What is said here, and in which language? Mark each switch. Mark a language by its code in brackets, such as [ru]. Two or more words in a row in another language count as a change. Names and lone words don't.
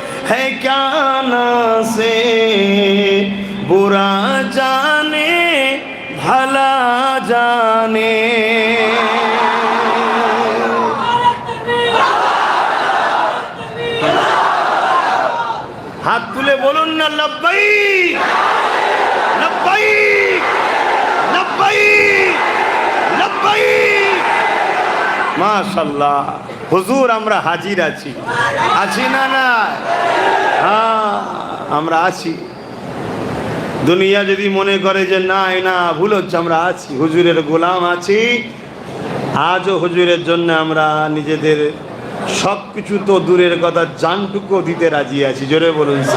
[ur] ہے کیا نا سے برا جانے بھلا جانے [bn] হাত তুলে বলুন না লব্বাইক লব্বাইক লব্বাইক লব্বাইক মাশাআল্লাহ হুজুর আমরা হাজির আছি আছি না না হ্যাঁ আমরা আছি দুনিয়া যদি মনে করে যে না না ভুল হচ্ছে আমরা আছি হুজুরের গোলাম আছি আজও হুজুরের জন্য আমরা নিজেদের সব কিছু তো দূরের কথা জানটুকু দিতে রাজি আছি জোরে বলুন